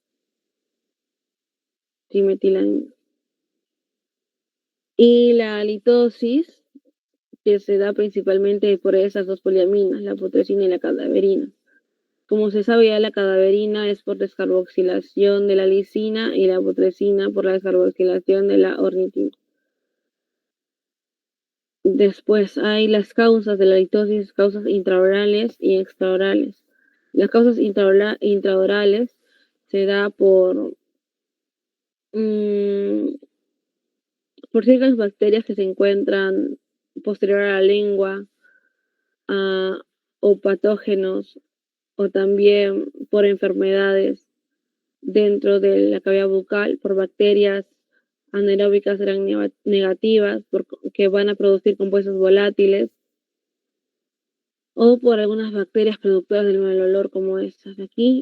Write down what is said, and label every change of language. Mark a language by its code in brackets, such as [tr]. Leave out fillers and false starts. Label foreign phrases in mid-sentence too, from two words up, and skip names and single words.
[es] Y la halitosis, que se da principalmente por esas dos poliaminas, la putrescina y la cadaverina. Como se sabe ya, la cadaverina es por descarboxilación de la lisina y la putrescina por la descarboxilación de la ornitina. Después hay las causas de la litosis, causas intraorales y extraorales. Las causas intraorales se da por ciertas bacterias que se encuentran posterior a la lengua, o patógenos, o también por enfermedades dentro de la cavidad bucal, por bacterias anaeróbicas negativas, que van a producir compuestos volátiles, o por algunas bacterias productoras del mal olor como estas de aquí.